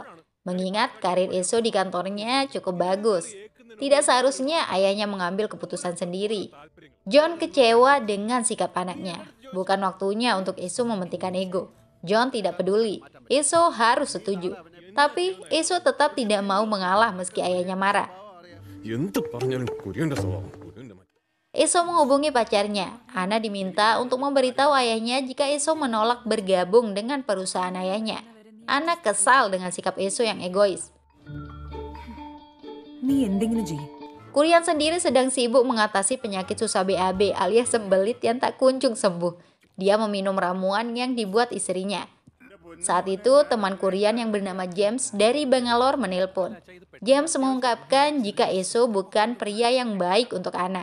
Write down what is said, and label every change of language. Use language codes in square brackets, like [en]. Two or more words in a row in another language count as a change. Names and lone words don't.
[id] Mengingat karir Eso di kantornya cukup bagus. Tidak seharusnya ayahnya mengambil keputusan sendiri. John kecewa dengan sikap anaknya. Bukan waktunya untuk Eso mementingkan ego. John tidak peduli. Eso harus setuju. Tapi Eso tetap tidak mau mengalah meski ayahnya marah. [ml] എന്ത് പറഞ്ഞാലും കുര്യന്റെ സ്വഭാവം കുര്യന്റെ മറ്റേ [id] Eso menghubungi pacarnya. Ana diminta untuk memberitahu ayahnya jika Eso menolak bergabung dengan perusahaan ayahnya. Ana kesal dengan sikap Eso yang egois. [ml] നീ എന്തെങ്കിലും ചെയ്യും. [id] Kurian sendiri sedang sibuk mengatasi penyakit susah BAB alias sembelit yang tak kunjung sembuh. Dia meminum ramuan yang dibuat istrinya. Saat itu teman Kurian yang bernama James dari Bangalore menelpon. James mengungkapkan jika Eso bukan pria yang baik untuk Ana.